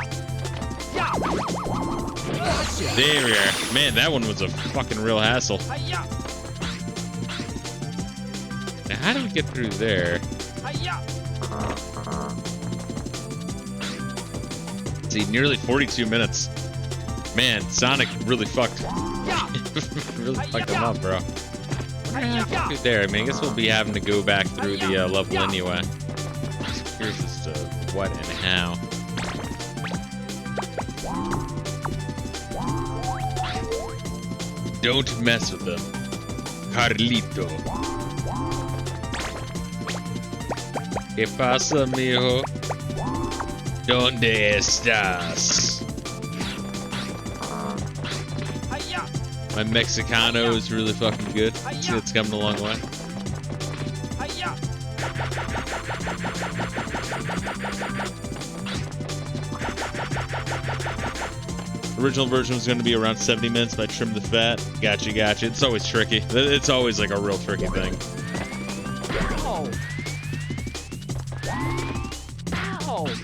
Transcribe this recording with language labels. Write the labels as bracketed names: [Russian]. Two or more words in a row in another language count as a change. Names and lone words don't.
[English] Yeah! There we are. Man, that one was a fucking real hassle. Hi-ya! Now, how do we get through there? Hi-ya! See, nearly 42 minutes. Man, Sonic really fucked. Yeah! Really fucked him up, bro. What do I have to do there? I mean, I guess we'll be having to go back through the level anyway. Just curious as to what and how. Don't mess with them. [Spanish] Carlito. ¿Qué pasa, mijo? ¿Dónde estás? [English] Hi-ya! My Mexicano is really fucking good. It's coming a long way. Hi-ya! Original version was going to be around 70 minutes, but I trimmed the fat. Gotcha, gotcha. It's always tricky. It's always like a real tricky thing. Ow! Ow!